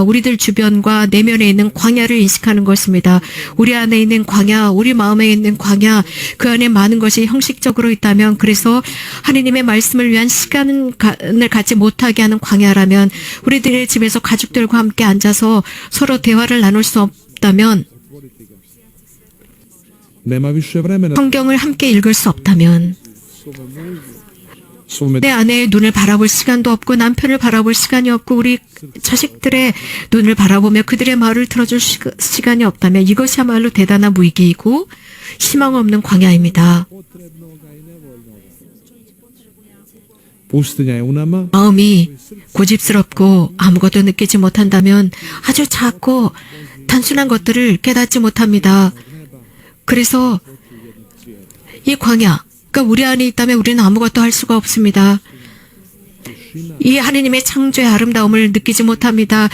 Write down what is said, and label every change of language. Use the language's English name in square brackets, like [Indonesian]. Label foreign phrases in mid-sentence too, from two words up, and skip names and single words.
[Korean] 우리들 주변과 내면에 있는 광야를 인식하는 것입니다. 우리 안에 있는 광야, 우리 마음에 있는 광야, 그 안에 많은 것이 형식적으로 있다면, 그래서 하느님의 말씀을 위한 시간을 갖지 못하게 하는 광야라면, 우리들의 집에서 가족들과 함께 앉아서 서로 대화를 나눌 수 없다면, [Croatian] Nema više vremena [Korean] 성경을 함께 읽을 수 없다면, [Croatian] svome [Korean] 내 아내의 눈을 바라볼 시간도 없고 남편을 바라볼 시간이 없고 우리 자식들의 눈을 바라보며 그들의 말을 들어줄 시간이 없다면 이것이야말로 대단한 무의기이고 희망 없는 광야입니다. [Croatian] pustinja je u nama, [Korean] 마음이 고집스럽고 아무것도 느끼지 못한다면 아주 작고 단순한 것들을 깨닫지 못합니다. 그래서 이 광야, 그러니까 우리 안에 있다면 우리는 아무것도 할 수가 없습니다. 이 하느님의 창조의 아름다움을 느끼지 못합니다.